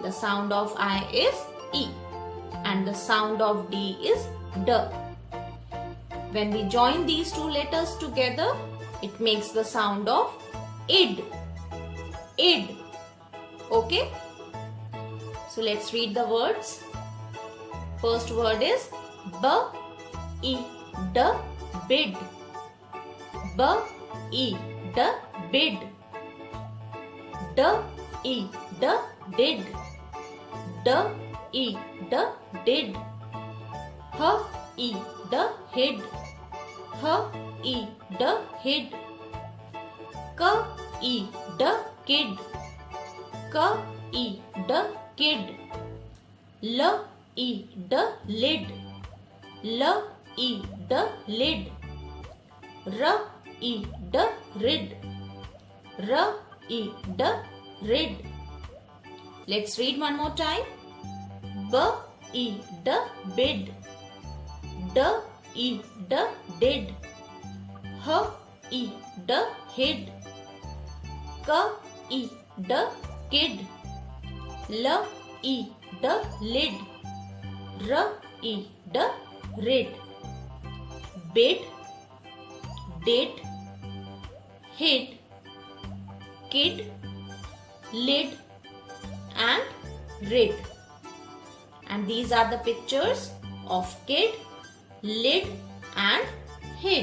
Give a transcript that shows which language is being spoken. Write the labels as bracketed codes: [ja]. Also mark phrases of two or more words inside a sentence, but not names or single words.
[en] The sound of I is E. And the sound of D is D. When we join these two letters together, it makes the sound of id. Id. Okay? So let's read the words. First word is B-E-D, bid. B-E-D, bid. D-E-D, did. D-E-D, did. H-E-D, hid. H-E-D, hid. K-E-D, kid. K-E-D, kid. L-E-D, lid. L-E-D, lid. R-E-D, rid. R-E-D, rid. Let's read one more time. B-E-D, bid. D-E-D, did. H-E-D, hid. K-E-D, kid. L-E-D, lid. R-E-D, rid. Bid, did, hid, kid, lid and rid. And these are the pictures of kid, lid and hid.